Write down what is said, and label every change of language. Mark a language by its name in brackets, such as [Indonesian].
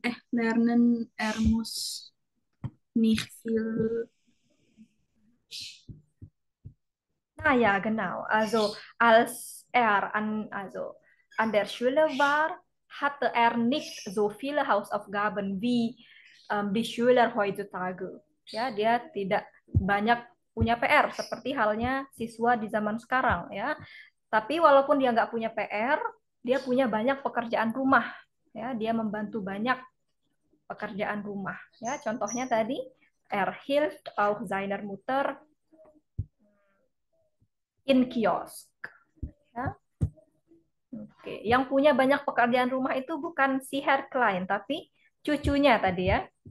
[German] lernen, er muss nicht viel. Na ja, genau. Also als er an der Schule war, hatte er nicht so viele Hausaufgaben wie die Schüler heutzutage. [Indonesian] Ya, dia tidak banyak punya PR seperti halnya siswa di zaman sekarang, ya. Tapi walaupun dia nggak punya PR, dia punya banyak pekerjaan rumah. Ya, dia membantu banyak pekerjaan rumah. Ya, contohnya tadi, [German] er hilft auch seiner Mutter in Kiosk. [Indonesian] Ya. Oke, yang punya banyak pekerjaan rumah itu bukan si Herr Klein, tapi cucunya tadi ya.